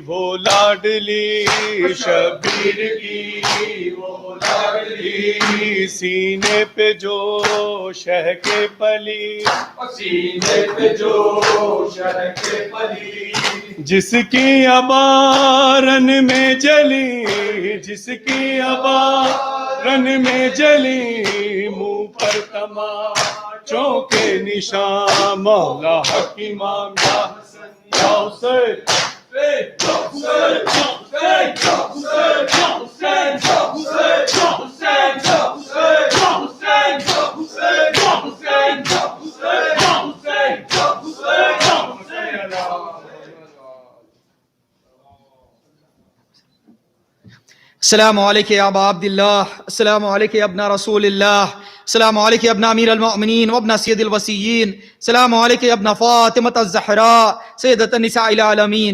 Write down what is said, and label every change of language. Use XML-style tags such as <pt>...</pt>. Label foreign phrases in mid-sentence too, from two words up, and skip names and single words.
<ur>وہ لاڈلی، شبیر کی وہ لاڈلی، سینے پہ جو شہ کے پلی، سینے پہ جو شہ کے پلی، جس کی ابا رن میں جلی، جس کی ابا رن میں جلی، منہ پر تماچوں کے نشان،</ur> <ar>مولا حق امام یا حسن یا حسین، یا حسین، یا حسین، یا حسین، یا حسین، یا حسین، یا حسین، یا حسین، یا حسین، یا حسین، یا حسین، یا حسین، یا حسین، یا حسین۔ السلام علیکم یا ابا عبداللہ، السلام علیکم یا ابن رسول اللہ، السلام علیکم یا ابن امیر المؤمنین وابن سید الوسیین، السلام علیکم یا ابن فاطمۃ الزہراء سیدۃ النساء العالمین،</ar>